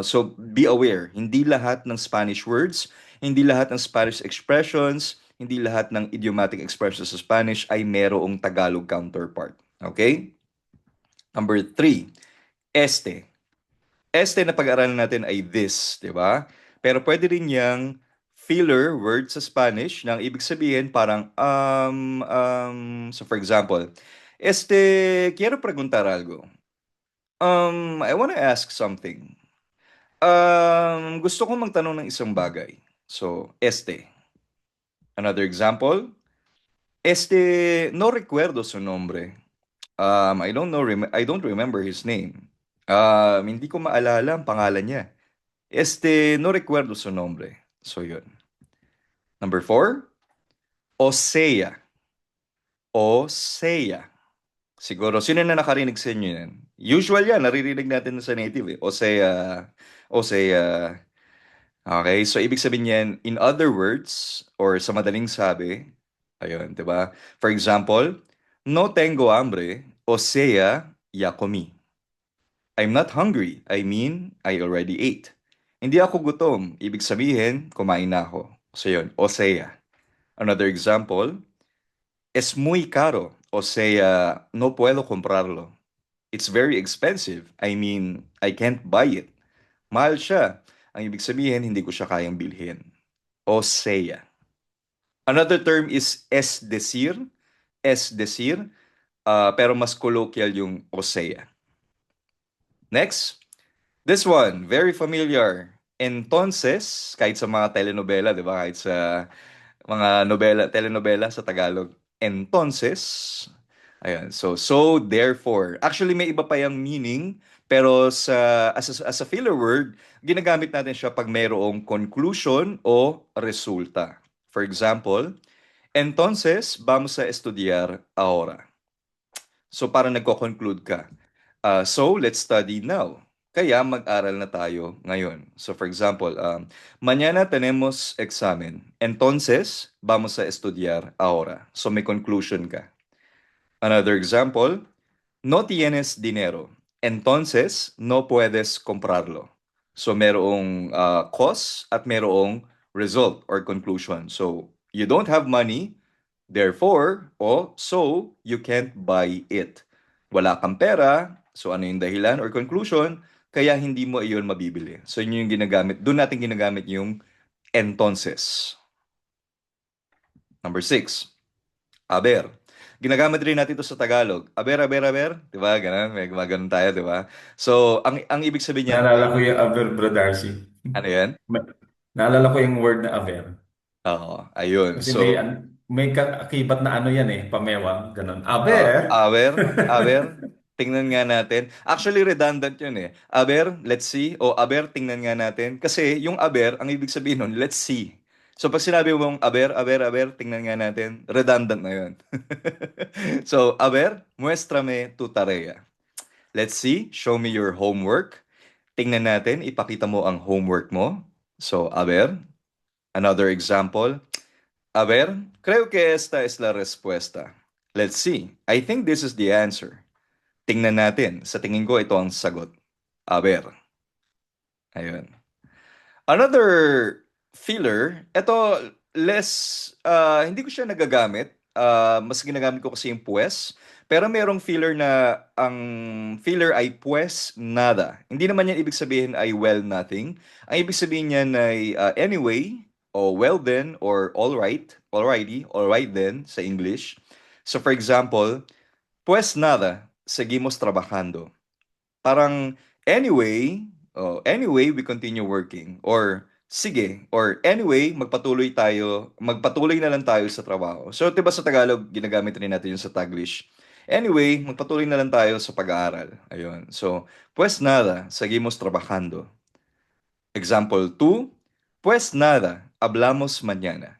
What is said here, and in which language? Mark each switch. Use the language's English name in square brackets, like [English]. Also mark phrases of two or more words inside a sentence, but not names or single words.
[English] So be aware, [Filipino] hindi lahat ng [English] Spanish words, [Filipino] hindi lahat ng [English] Spanish expressions, [Filipino] hindi lahat ng [English] idiomatic expressions [Filipino] sa Spanish ay merong [English] Tagalog counterpart. Okay? Number three, este. [Filipino] Este na pag-aralan natin ay this, di ba? Pero pwede rin yang [English] filler word [Filipino] sa Spanish na ang ibig sabihin parang [English] so for example, [Spanish] quiero preguntar algo. [English] I want to ask something. [Filipino] Gusto kong magtanong ng isang bagay. [English] So, Another example, [Spanish] no recuerdo su nombre. [English] I don't remember his name. [Filipino] Hindi ko maalala ang pangalan niya. [Spanish] No recuerdo su nombre. [Filipino] So, yun. Number 4, Osea. Osea. Siguro, sino na nakarinig sa inyo yan? Usual yan, naririnig natin sa native eh. [Spanish] Osea, Osea. [Filipino] Okay, so ibig sabihin yan, [English] in other words, [Filipino] or sa madaling sabi, ayun, di ba? [English] For example, [Spanish] no tengo hambre, o sea, ya comí. [English] I'm not hungry, I mean, I already ate. [Filipino] Hindi ako gutom, ibig sabihin, kumain na ako. So yun, [Spanish] o sea. [English] Another example, [Spanish] es muy caro, o sea, no puedo comprarlo. [English] It's very expensive, I mean, I can't buy it. [Filipino] Mahal siya. Ang ibig sabihin, hindi ko siya kayang bilhin. [Spanish] O sea. [English] Another term is [Spanish] es decir. Es decir, [Filipino] pero mas colloquial yung [Spanish] o sea. [English] Next, this one, very familiar. Entonces, [Filipino] kahit sa mga telenovela, di ba? Kahit sa mga telenovela sa Tagalog. Entonces, ayan. [English] So, therefore. [Filipino] Actually, may iba pa yung meaning, pero [English] as a filler word, [Filipino] ginagamit natin siya pag mayroong conclusion o resulta. [English] For example, [Spanish] entonces, vamos a estudiar ahora. [Filipino] So, parang nagko-conclude ka. [English] So, let's study now. [Filipino] Kaya mag-aral na tayo ngayon. [English] So, for example, [Spanish] mañana tenemos examen. Entonces, vamos a estudiar ahora. [Filipino] So, may conclusion ka. [English] Another example, [Spanish] no tienes dinero. Entonces, no puedes comprarlo. [Filipino] So, merong cause at merong [English] result or conclusion. So, you don't have money, therefore, o so, you can't buy it. [Filipino] Wala kang pera, so ano yung dahilan or conclusion, kaya hindi mo iyon mabibili. So, yun yung ginagamit. Doon natin ginagamit yung entonces. [English] Number 6. Aber. [Filipino] Ginagamit rin natin ito sa Tagalog. Aber, aber, aber. Diba? Ganun. May gumagano tayo, diba? So, ang ibig sabihin niyan ay, Naalala ko yung aver, Bro Darcy. ano yan? Naalala ko yung word na aver. Oo, ayun. Kasi may, So, may akibat na ano yan eh, pamewang, ganun. Aber! aber, tingnan nga natin. Actually, redundant yun eh. [English] Aber, let's see. [Filipino] O aber, tingnan nga natin. Kasi yung aber, ang ibig sabihin nun, [English] let's see. So, [Filipino] pag sinabi mong aber, tingnan nga natin, redundant na yun. So, [Spanish] aber, muéstrame tu tarea. [English] Let's see, show me your homework. [Filipino] Tingnan natin, ipakita mo ang homework mo. So, [Spanish] a ver, [English] another example. [Spanish] A ver, creo que esta es la respuesta. [English] Let's see. I think this is the answer. [Filipino] Tingnan natin. Sa tingin ko, ito ang sagot. [Spanish] A ver. [Filipino] Ayun. Another filler, ito hindi ko siya nagagamit. Mas ginagamit ko kasi yung pues. Pero merong filler na ang filler ay [Spanish] pues nada. [Filipino] Hindi naman yan ibig sabihin ay [English] well nothing. [Filipino] Ang ibig sabihin niyan ay anyway, o [English] well then, or alright, alrighty, alright then [Filipino] sa English. [English] So for example, [Spanish] pues nada, seguimos trabajando. [English] Parang anyway, we continue working. [Filipino] Or sige, or anyway, magpatuloy na lang tayo sa trabaho. So, 'di ba sa Tagalog, ginagamit rin natin yung sa Taglish. Anyway, magpatuloy na lang tayo sa pag-aaral. Ayun. So, [Spanish] pues nada, seguimos trabajando. Example 2, pues nada, hablamos mañana.